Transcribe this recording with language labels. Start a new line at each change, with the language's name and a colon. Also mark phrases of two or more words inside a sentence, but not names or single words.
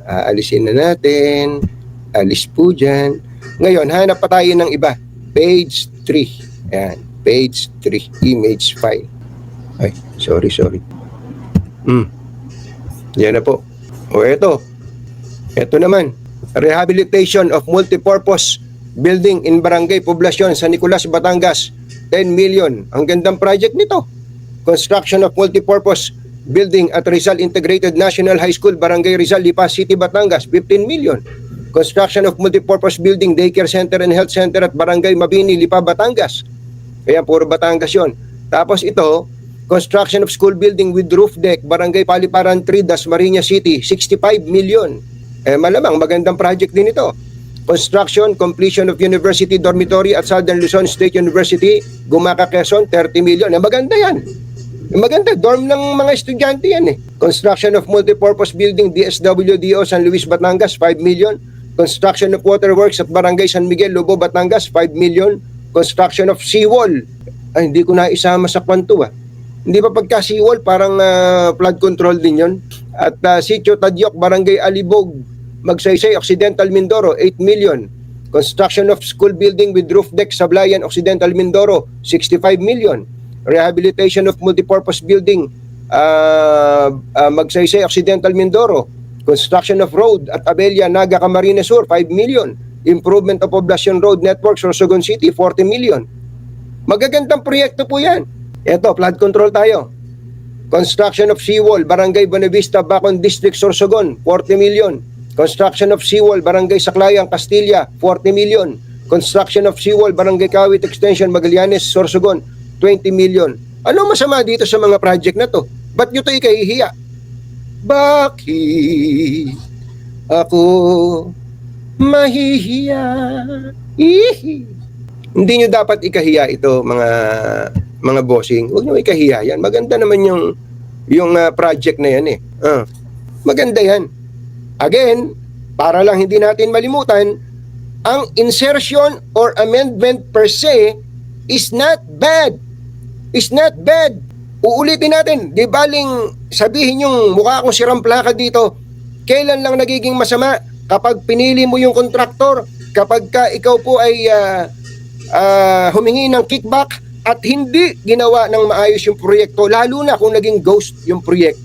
Filipino: Aalisin na natin. Alis po dyan. Ngayon, hanap pa tayo ng iba.
English: Page 3. Ayan. Page 3. Image file. Ay, sorry. Yan na po. Ito. Ito naman. Rehabilitation of multipurpose building in Barangay Poblacion, San Nicolas, Batangas. 10 million.
Filipino: Ang gandang project nito.
English: Construction of multipurpose building at Rizal Integrated National High School, Barangay Rizal, Lipa City, Batangas. 15 million. Construction of multipurpose building, daycare center and health center at Barangay Mabini, Lipa, Batangas.
Filipino: Kaya puro Batangas yun. Tapos ito,
English: construction of school building with roof deck, Barangay Paliparan 3, Dasmariñas City, 65 million.
Filipino: Malamang magandang project din ito.
English: Construction, completion of university dormitory at Southern Luzon State University, Gumaca, Quezon, 30 million.
Filipino: Maganda yan. Maganda, dorm ng mga estudyante yan eh.
English: Construction of multipurpose building, DSWDO San Luis, Batangas, 5 million. Construction of waterworks at Barangay San Miguel, Lobo, Batangas, 5 million. Construction of seawall.
Filipino: Ay, hindi ko na isama sa kwanto ah. Hindi ba pagka seawall, parang flood control din yon.
English: At Sitio Tadyok, Barangay Alibog, Magsaysay, Occidental Mindoro, 8 million. Construction of school building with roof deck, Sablayan, Occidental Mindoro, 65 million. Rehabilitation of multipurpose building, Magsaysay, Occidental Mindoro. Construction of road at Abella, Naga, Camarines Sur, 5 million. Improvement of Poblacion Road Network, Sorsogon City, 40 million.
Filipino: Magagandang proyekto po yan. Ito,
English: flood control
Filipino: tayo. Construction of seawall, Barangay Bonavista, Bacon District, Sorsogon, 40 million. Construction of seawall, Barangay Saclayan, Castilla, 40 million. Construction of seawall, Barangay Kawit Extension, Magallanes, Sorsogon, 20 million. Ano masama dito sa mga project na to? Ba't nyo ito ikahihiya? bakit ako mahihiya? Ihi. Hindi nyo dapat ikahiya ito, mga bossing. Huwag nyo ikahiya yan. Maganda naman yung project na yan eh. Maganda yan. Again, para lang hindi natin malimutan, ang
English: insertion or amendment per se is not bad. Is not bad.
Filipino: Uulitin natin, di baling sabihin yung mukha akong sirang plaka dito, kailan lang nagiging masama? Kapag pinili mo yung kontraktor, kapag ka ikaw po ay humingi ng kickback at hindi ginawa ng maayos yung proyekto, lalo na kung naging ghost yung proyekto.